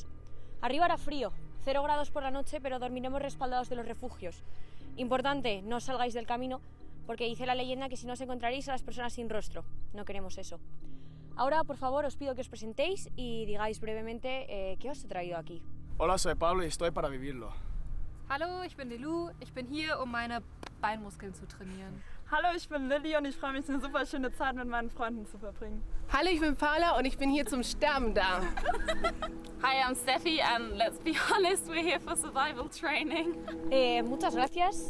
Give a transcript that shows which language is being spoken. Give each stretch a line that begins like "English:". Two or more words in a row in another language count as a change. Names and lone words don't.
Spanish: Arriba hará frío, 0 grados por la noche, pero dormiremos respaldados de los refugios. Importante, no salgáis del camino, porque dice la leyenda que si no os encontraréis a las personas sin rostro. No queremos eso. Ahora, por favor, os pido que os presentéis y digáis brevemente qué os he traído aquí. Hola, soy Pablo y estoy para vivirlo.
German: Hallo, ich bin Lilou. Ich bin hier, um meine Beinmuskeln zu trainieren. Hallo, ich bin Lilly und ich freue mich, eine super schöne Zeit mit meinen Freunden zu verbringen. Hallo, ich bin Paula und ich bin hier zum Sterben da.
English: Hi, I'm Steffi and let's be honest, we're here for survival training.
Spanish: Muchas gracias.